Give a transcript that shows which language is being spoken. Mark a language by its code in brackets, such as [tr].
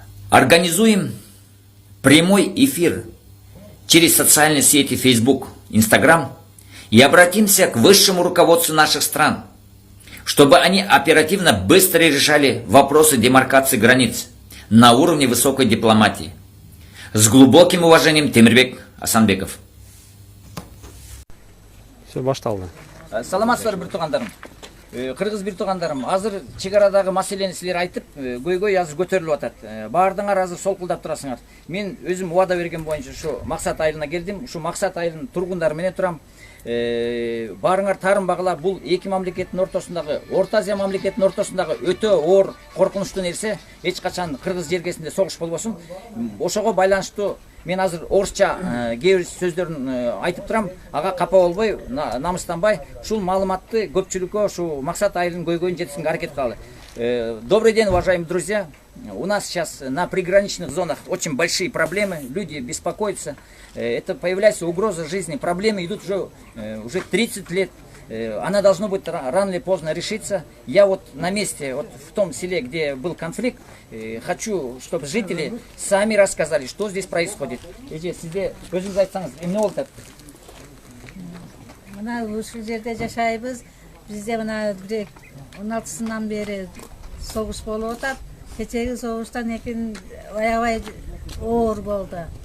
[ru] Организуем прямой эфир через социальные сети Facebook, Instagram и обратимся к высшему руководству наших стран, чтобы они оперативно быстро решали вопросы демаркации границ на уровне высокой дипломатии. С глубоким уважением, Темирбек Асанбеков. [ky] Все, башталды. Саламатсыздар бир туугандарым. Кыргыз бир туугандарым, азыр чек арадагы маселени силер айтып, көйгөй азыр көтөрүлүп атат. Баардыгыңар азыр солкулдап турасыңар. Мен өзүм убада берген боюнча ушу Максат айылына келдим. Ушу Максат айылынын тургундары менен турам. Баарыңар тарын багыла, бул эки мамлекеттин ортосундагы, Орто Азия мамлекетинин ортосундагы өтө оор коркунучтуу нерсе. Эч качан кыргыз жергесинде согуш болбосун. Ошого байланыштуу мен азыр орусча кээ бир сөздөрүн айтып турам. Ага капа болбой, намыстанбай, ушул маалыматты көпчүлүккө ушу Максат айылынын көйгөйүн жеткизүүгө аракет кылалы. [ru] Добрый день, уважаемые друзья. У нас сейчас на приграничных зонах очень большие проблемы, люди беспокоятся. Это появляется угроза жизни, проблемы идут уже 30 лет. Она должна быть рано или поздно решиться. Я вот на месте, вот в том селе, где был конфликт, хочу, чтобы жители сами рассказали, что здесь происходит. [ky] Сизде өзүңүз айтсаңыз, эмне болуп атат? Мына ушул жерде жашайбыз. Бизде мына 16-сынан бери согуш болуп атат. Кечеги согуштан экен аябай оор болду.